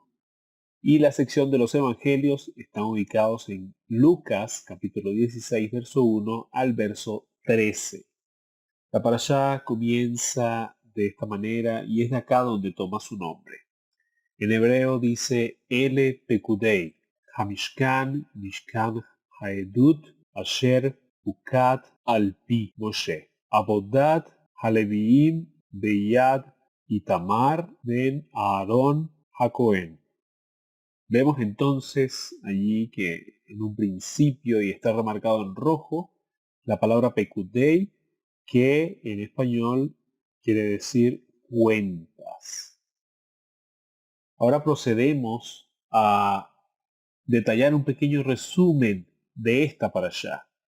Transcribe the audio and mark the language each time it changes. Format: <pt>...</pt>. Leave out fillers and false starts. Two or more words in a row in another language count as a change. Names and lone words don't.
<es>Y la sección de los evangelios están ubicados en Lucas, capítulo 16, verso 1 al verso 13. La parashá comienza de esta manera y es de acá donde toma su nombre. En hebreo dice</es> <he>אלה פקודי המשכן משכן העדות אשר פקד על פי משה עבודת הלוים ביד איתמר בן אהרן הכהן.</he> <es>Vemos entonces allí que en un principio, y está remarcado en rojo, la palabra pekudei, que en español quiere decir cuentas. Ahora procedemos a detallar un pequeño resumen de esta parashá.</es>